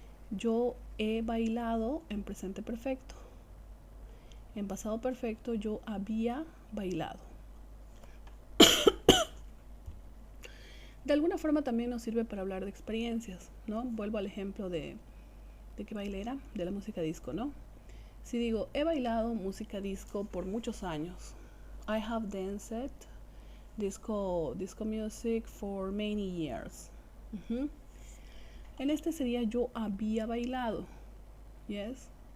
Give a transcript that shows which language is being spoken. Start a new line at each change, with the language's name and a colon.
Spanish: Yo he bailado en presente perfecto. En pasado perfecto yo había bailado. De alguna forma también nos sirve para hablar de experiencias, ¿no? Vuelvo al ejemplo de qué baile era, de la música disco, ¿no? Si digo, he bailado música disco por muchos años.
English: I have danced disco music for many years.
Spanish: En este sería yo había bailado. Yes.